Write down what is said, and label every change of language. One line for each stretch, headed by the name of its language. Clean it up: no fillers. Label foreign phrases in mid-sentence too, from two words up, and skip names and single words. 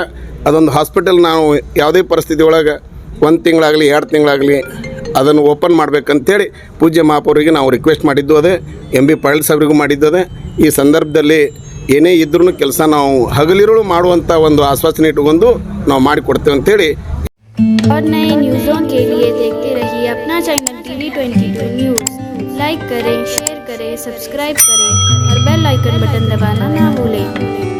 Kannada: ಅದೊಂದು ಹಾಸ್ಪಿಟಲ್ ನಾವು ಯಾವುದೇ ಪರಿಸ್ಥಿತಿ ಒಳಗೆ 1 ತಿಂಗಳಾಗಲಿ 2 ತಿಂಗಳಾಗಲಿ ಅದನ್ನು ಓಪನ್ ಮಾಡಬೇಕಂತೇಳಿ ಪೂಜ್ಯ ಮಹಾಪೌರಿಗೆ ನಾವು ರಿಕ್ವೆಸ್ಟ್ ಮಾಡಿದ್ದು ಅದೇ. ಎಂ ಬಿ ಪಾಟೀಲ್ ಸಾಹೇಬ್ರಿಗೂ ಮಾಡಿದ್ದು ಅದೇ. ಈ ಸಂದರ್ಭದಲ್ಲಿ ಏನೇ ಇದ್ರೂ ಕೆಲಸ ನಾವು ಹಗಲಿರುಳು ಮಾಡುವಂಥ ಒಂದು ಆಶ್ವಾಸನೆ ಇಟ್ಟುಕೊಂಡು ನಾವು ಮಾಡಿಕೊಡ್ತೇವೆ ಅಂತೇಳಿ.
Hindi: और नए न्यूज़ों के लिए देखते रहिए अपना चैनल TV22 न्यूज़। लाइक करें, शेयर करें, सब्सक्राइब करें और बेल आइकन बटन दबाना ना भूलें।